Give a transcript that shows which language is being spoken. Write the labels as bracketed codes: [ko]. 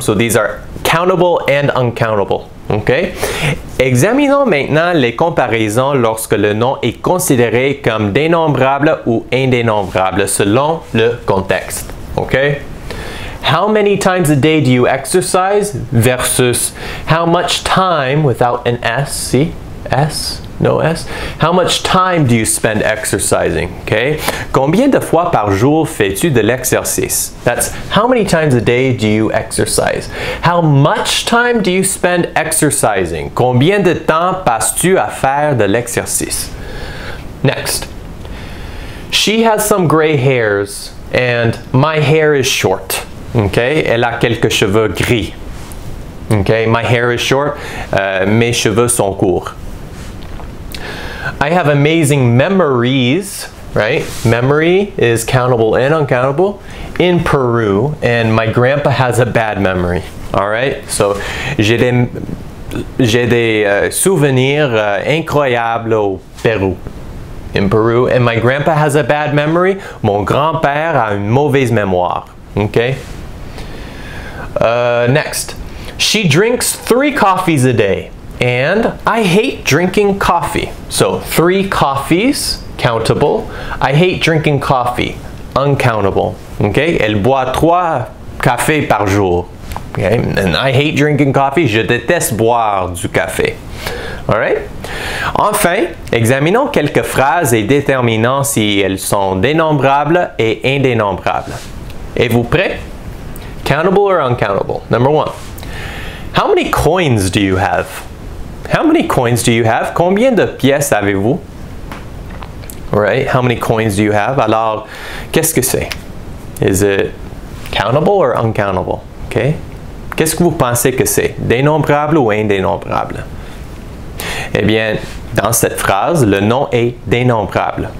[en] So these are countable and uncountable. Okay? [fr] Examinons maintenant les comparaisons lorsque le nom est considéré comme dénombrable ou indénombrable selon le contexte. [en] Okay? How many times a day do you exercise versus how much time without an S, see? S? No S. How much time do you spend exercising? Okay? [fr] Combien de fois par jour fais-tu de l'exercice? [en] That's how many times a day do you exercise? How much time do you spend exercising? [fr] Combien de temps passes-tu à faire de l'exercice? [en] Next. She has some gray hairs and my hair is short. Okay? [fr] Elle a quelques cheveux gris. Okay? [en] My hair is short. [fr] Mes cheveux sont courts. [en] I have amazing memories, right? Memory is countable and uncountable in Peru, and my grandpa has a bad memory. All right? [fr] So, j'ai des souvenirs incroyables au Pérou. [en] In Peru, and my grandpa has a bad memory. [fr] Mon grand-père a une mauvaise mémoire. [en] Okay? Next. She drinks 3 coffees a day. And I hate drinking coffee. So 3 coffees, countable. I hate drinking coffee, uncountable. Okay? [fr] Elle boit 3 cafés par jour. [en] Okay? And I hate drinking coffee. [fr] Je déteste boire du café. Alright? Enfin, examinons quelques phrases et déterminons si elles sont dénombrables et indénombrables. Êtes-vous prêts? [en] Countable or uncountable? Number 1. How many coins do you have? How many coins do you have? [fr] Combien de pièces avez-vous? [en] Right? How many coins do you have? [fr] Alors, qu'est-ce que c'est? [en] Is it countable or uncountable? Okay? [fr] Qu'est-ce que vous pensez que c'est? Dénombrable ou indénombrable? Eh bien, dans cette phrase, le nom est dénombrable.